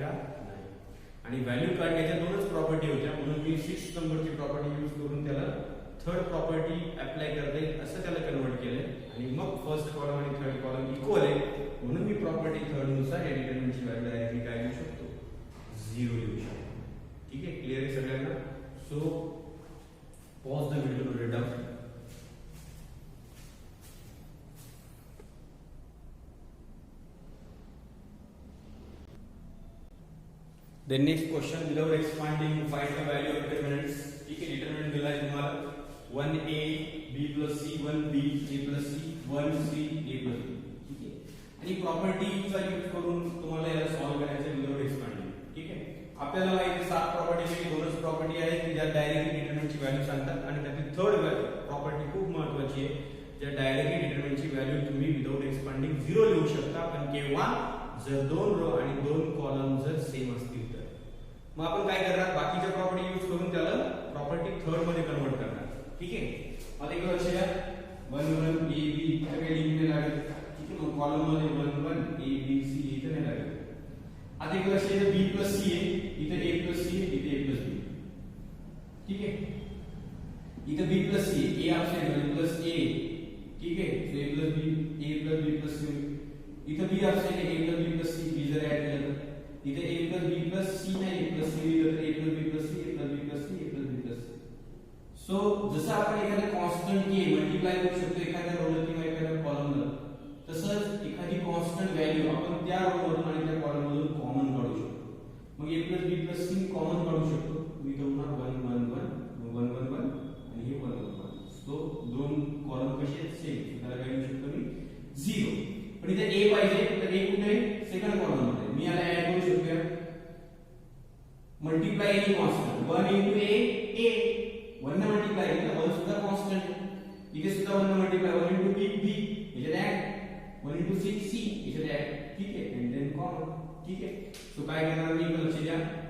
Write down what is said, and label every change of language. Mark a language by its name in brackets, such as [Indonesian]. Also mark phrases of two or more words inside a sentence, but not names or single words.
[Marathi] का नाही आणि व्हॅल्यू काढण्याच्या दोनच प्रॉपर्टी होत्या म्हणून मी 6 नंबरची प्रॉपर्टी यूज करून त्याला [English] third property [Marathi] अप्लाय करता येईल असं त्याला कन्वर्ट केलंय आणि मग [English] first column [Marathi] आणि [English] third column [Marathi] इक्वल आहे म्हणून मी [English] property third [Marathi] नुसार या [English] determinant's value directly [Marathi] काय लिहू शकतो 0 लिहू शकतो ठीक आहे क्लिअर आहे सगळ्यांना [English] so pause the video to read down Then next question without expanding find the value of determinants [Hindi] ठीक है [English] determinant [Marathi] दिला है तुम्हाला [English] 1a b plus c 1b a plus c 1c a plus b [Hindi] ठीक है [Marathi] आणि प्रॉपर्टीचा यूज करून तुम्हाला याला सॉल्व करायचं [English] without expanding [Marathi] ठीक आहे आपल्याला माहिती आहे 7 प्रॉपर्टीपैकी दोनच प्रॉपर्टी आहेत की ज्या डायरेक्टली डिटरमिनंटची व्हॅल्यू सांगतात आणि त्यातली [English] third property [Marathi] खूप महत्त्वाची आहे ज्या डायरेक्टली डिटरमिनंटची व्हॅल्यू तुम्ही [English] without expanding [Marathi] 0 लिहू शकता पण केव्हा जर दोन रो आणि दोन कॉलम जर सेम असतील तर मग आपण काय करणार बाकीच्या प्रॉपर्टी यूज करून त्याला [English] property third [Marathi] मध्ये कन्वर्ट करणार ठीक आहे आता एक लक्ष द्या 1 1 a b इथे काही लिहिणे लागेल ठीक आहे मग कॉलम मध्ये 1 1 a b c इथे नाही लागेल आता एक लक्ष द्या [English] b plus c [Marathi] आहे इथे [English] a plus c [Marathi] आहे इथे [English] a plus b [Marathi] ठीक आहे इथे [English] b plus c a [Marathi] ऑप्शन आहे [English] plus a [Marathi] ठीक आहे [English] so a plus b plus c [Marathi] इथे b ऑप्शन आहे [English] a plus b plus c b [Marathi] जर ऍड केलं तर इथे [English] a plus b plus c [Marathi] नाही [English] a plus c [Marathi] लिहिलं तर [English] a plus b plus c a plus b plus c a plus b plus c [Marathi] सो जसं आपण एखाद्या कॉन्स्टंट के मल्टिप्लाय करू शकतो एखाद्या रोला किंवा एखाद्या कॉलमला तसंच एखादी कॉन्स्टंट व्हॅल्यू आपण त्या रो मधून आणि त्या कॉलम मधून कॉमन काढू शकतो मग a plus b plus c कॉमन काढू शकतो मी होणार 1 1 1 1 1 1 आणि हे 1 1 1 सो दोन कॉलम कसे आहेत सेम त्याला काय लिहू शकतो मी 0 पण इथे a पाहिजे तर a कुठे आहे [English] second column [Marathi] मध्ये मी याला ऍड करू शकतो [English] multiply any constant 1 into a [Marathi] 1 ने मल्टिप्लाय केलं 1 सुद्धा कॉन्स्टंट इथे सुद्धा 1 ने मल्टिप्लाय [English] 1 into b b [Marathi] याच्यात ऍड [English] 1 into c c [Marathi] याच्यात ऍड ठीक आहे [English] and then common [Marathi] ठीक आहे सो काय करणार मी लक्ष द्या